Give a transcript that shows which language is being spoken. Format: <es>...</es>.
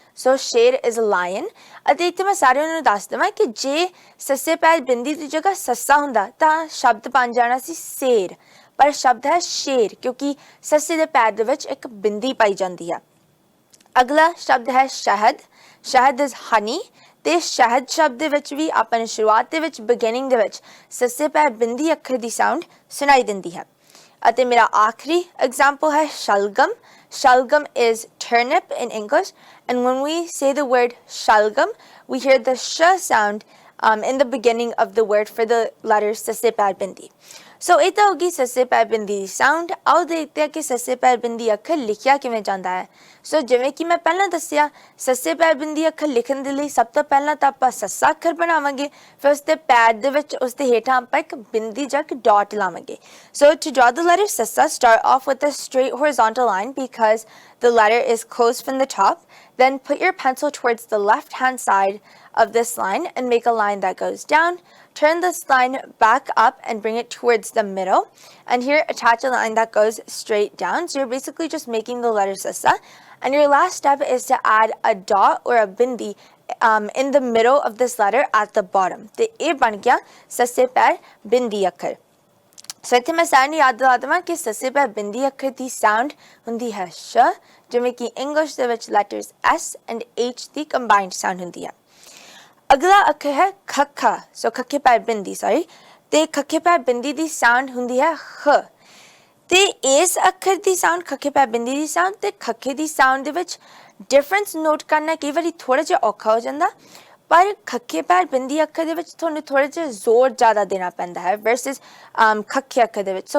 <pa>ਸੋ ਸ਼ੇਰ</pa> <en>is a lion,</en> <pa>ਅਤੇ ਇੱਥੇ ਮੈਂ ਸਾਰਿਆਂ ਨੂੰ ਦੱਸ ਦੇਵਾਂ ਕਿ ਜੇ ਸੱਸੇ ਪੈਰ ਬਿੰਦੀ ਦੀ ਜਗ੍ਹਾ ਸੱਸਾ ਹੁੰਦਾ ਤਾਂ ਸ਼ਬਦ ਬਣ ਜਾਣਾ ਸੀ ਸ਼ੇਰ, ਪਰ ਸ਼ਬਦ ਹੈ ਸ਼ੇਰ ਕਿਉਂਕਿ ਸੱਸੇ ਦੇ ਪੈਰ ਦੇ ਵਿੱਚ ਇੱਕ ਬਿੰਦੀ ਪਾਈ ਜਾਂਦੀ ਹੈ। ਅਗਲਾ ਸ਼ਬਦ ਹੈ ਸ਼ਹਿਦ। ਸ਼ਹਿਦ</pa> <en>is honey,</en> <pa>ਤੇ ਸ਼ਹਿਦ ਸ਼ਬਦ ਦੇ ਵਿੱਚ ਵੀ ਆਪਾਂ ਨੂੰ ਸ਼ੁਰੂਆਤ ਦੇ ਵਿੱਚ ਬਿਗਿਨਿੰਗ ਦੇ ਵਿੱਚ ਸੱਸੇ ਪੈਰ ਬਿੰਦੀ ਅੱਖਰ ਦੀ ਸਾਊਂਡ ਸੁਣਾਈ ਦਿੰਦੀ ਹੈ। ਅਤੇ ਮੇਰਾ ਆਖਰੀ ਐਗਜ਼ਾਮਪਲ ਹੈ ਸ਼ਲਗਮ।</pa> <en>Shalgam is turnip in English, and when we say the word shalgam, we hear the sh sound in the beginning of the word for the letter sase pair bindi.</en> <pa>So ਇਹ ਤਾਂ ਹੋਗੀ ਸੱਸੇ ਪੈਰ ਬਿੰਦੀ ਦੀ sound. ਆਓ ਦੇਖਦੇ ਹਾਂ ਕਿ ਸੱਸੇ ਪੈਰ ਬਿੰਦੀ ਅੱਖਰ ਲਿਖਿਆ ਕਿਵੇਂ ਜਾਂਦਾ ਹੈ। ਸੋ ਜਿਵੇਂ ਕਿ ਮੈਂ ਪਹਿਲਾਂ ਦੱਸਿਆ, ਸੱਸੇ ਪੈਰ ਬਿੰਦੀ ਅੱਖਰ ਲਿਖਣ ਦੇ ਲਈ ਸਭ ਤੋਂ ਪਹਿਲਾਂ ਤਾਂ ਆਪਾਂ ਸੱਸਾ ਅੱਖਰ ਬਣਾਵਾਂਗੇ, ਫਿਰ ਉਸ ਦੇ ਪੈਰ ਦੇ ਵਿੱਚ ਉਸ ਦੇ ਹੇਠਾਂ ਆਪਾਂ ਇੱਕ ਬਿੰਦੀ ਜਾਂ ਇੱਕ ਡਾਟ ਲਾਵਾਂਗੇ।</pa> <en>So to draw the letter sassa, start off with a straight horizontal line because the letter is closed from the top. Then put your pencil towards the left-hand side of this line and make a line that goes down. Turn this line back up and bring it towards the middle. And here, attach a line that goes straight down. So you're basically just making the letter sassa. And your last step is to add a dot or a bindi in the middle of this letter at the bottom.</en> <pa>ਤੇ ਇਹ ਬਣ ਗਿਆ ਸੱਸੇ ਪੈਰ ਬਿੰਦੀ ਅੱਖਰ। ਸੋ ਇੱਥੇ ਮੈਂ ਸਾਰਿਆਂ ਨੂੰ ਯਾਦ ਦਿਲਾ ਦੇਵਾਂ ਕਿ ਸੱਸੇ ਪੈਰ ਬਿੰਦੀ ਅੱਖਰ ਦੀ ਸਾਊਂਡ ਹੁੰਦੀ ਹੈ ਸ਼, ਜਿਵੇਂ ਕਿ ਇੰਗਲਿਸ਼ ਦੇ ਵਿੱਚ letters S and H ਦੀ combined sound ਹੁੰਦੀ ਹੈ। ਅਗਲਾ ਅੱਖਰ ਹੈ ਖੱਖਾ। ਸੋ ਖੱਖੇ ਪੈਰ ਬਿੰਦੀ ਤੇ ਖੱਖੇ ਪੈਰ ਬਿੰਦੀ ਦੀ ਸਾਊਂਡ ਹੁੰਦੀ ਹੈ ਖ, ਤੇ ਇਸ ਅੱਖਰ ਦੀ ਸਾਊਂਡ ਖੱਖੇ ਪੈਰ ਬਿੰਦੀ ਦੀ ਸਾਊਂਡ ਤੇ ਖੱਖੇ ਦੀ ਸਾਊਂਡ ਦੇ ਵਿੱਚ ਡਿਫਰੈਂਸ ਨੋਟ ਕਰਨਾ ਕਈ ਵਾਰੀ ਥੋੜਾ ਜਿਹਾ ਔਖਾ ਹੋ ਜਾਂਦਾ, ਪਰ ਖੱਖੇ ਪੈਰ ਬਿੰਦੀ ਅੱਖਰ ਦੇ ਵਿੱਚ ਤੁਹਾਨੂੰ ਥੋੜਾ ਜਿਹਾ ਜ਼ੋਰ ਜ਼ਿਆਦਾ ਦੇਣਾ ਪੈਂਦਾ ਹੈ ਵਰਸਸ ਖੱਖੇ ਅੱਖਰ ਦੇ ਵਿੱਚ।</pa>